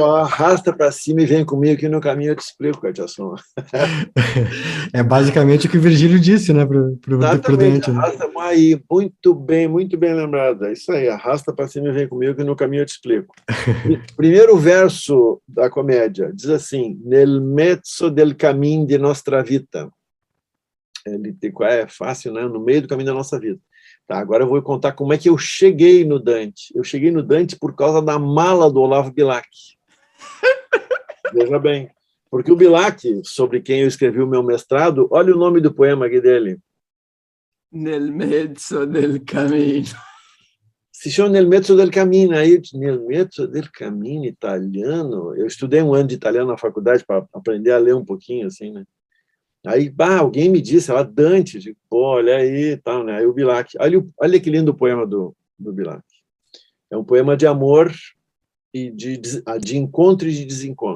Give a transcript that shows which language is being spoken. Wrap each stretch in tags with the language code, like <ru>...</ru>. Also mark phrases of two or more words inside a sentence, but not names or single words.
<pt>Arrasta para cima e vem comigo que no caminho eu te explico, Cátia Suma. É basicamente o que o Virgílio disse, né, pro Dante. Arrasta aí, muito bem lembrado. É isso aí, arrasta para cima e vem comigo que no caminho eu te explico. Primeiro verso da comédia diz assim:</pt> <it>nel mezzo del cammino di nostra vita.</it> <pt>É fácil, né? No meio do caminho da nossa vida. Tá, agora eu vou contar como é que eu cheguei no Dante. Eu cheguei no Dante por causa da mala do Olavo Bilac. Veja bem. Porque o Bilac, sobre quem eu escrevi o meu mestrado, olha o nome do poema aqui dele. Nel mezzo del cammino. Se chama Nel mezzo del cammino. Aí, Nel mezzo del cammino, italiano. Eu estudei 1 ano de italiano na faculdade para aprender a ler um pouquinho, assim, né? Aí, alguém me disse, Dante, digo, olha aí, tal, né? Aí o Bilac, olha que lindo o poema do Bilac. É um poema de amor e de encontro e de desencontro.</pt>